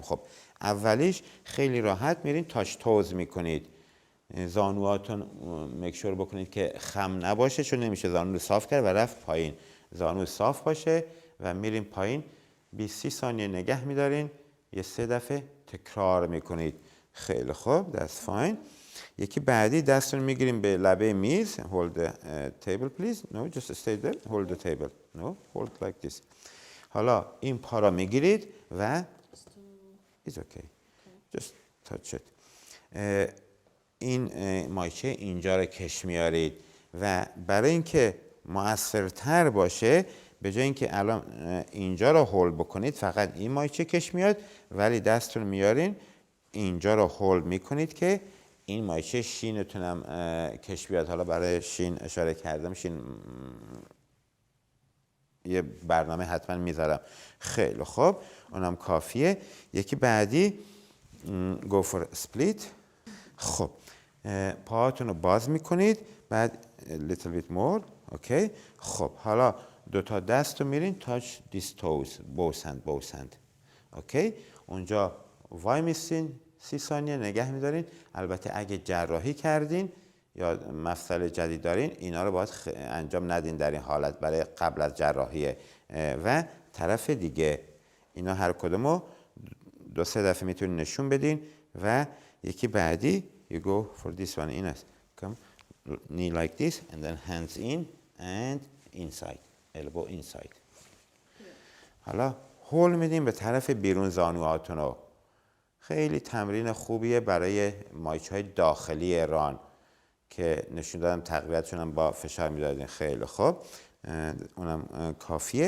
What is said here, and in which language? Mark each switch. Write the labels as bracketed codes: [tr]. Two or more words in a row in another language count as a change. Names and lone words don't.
[fa] خب اولیش خیلی راحت میرین [en] touch toes [fa] میکنید. زانوهاتون مکشور بکنید که خم نباشه، چون نمیشه زانو رو صاف کرد و رفت پایین. زانو صاف باشه و میرین پایین. 20 ثانیه نگه میدارین، یه 3 دفعه تکرار میکنید. خیلی خوب. [en] that's fine. [fa] یکی بعدی دستون میگیریم به لبه میز. [en] hold the table please. no just stay there. hold the table. no hold like this. [fa] حالا این پا را میگیرید و [en] it's okay. just touch it. [fa] این مایچه اینجا رو کش میارید و برای اینکه مؤثرتر باشه به جای اینکه الان اینجا رو هولد بکنید فقط این مایچه کش میاد، ولی دستتون میارین اینجا رو هولد میکنید که این مایچه شینتون هم کش بیاد. حالا برای شین اشاره کردم، شین یه برنامه حتما میذارم. خیلی خوب، اونم کافیه. یکی بعدی [en] go for split. [fa] خب پاهاتون رو باز میکنید، بعد [en] little bit more. [fa] اوکی. خب حالا 2 تا دست رو میرین [en] touch these toes. both hand. [fa] اوکی. اونجا وای میستین 30 ثانیه نگه میدارین. البته اگه جراحی کردین یا مفصل جدید دارین اینا رو باید انجام ندین در این حالت، برای قبل از جراحیه. و طرف دیگه اینا هر کدومو 2-3 دفعه میتونید نشون بدین و یکی بعدی [en] you go for this one in us come knee like this and then hands in and inside elbow inside. [fa] حالا هول میدیم به طرف بیرون زانوهاتونو. خیلی تمرین خوبیه برای مایچ‌های داخلی ران که نشون دادم تقویتشون هم با فشار میدادین. خیلی خوب، اونم کافیه.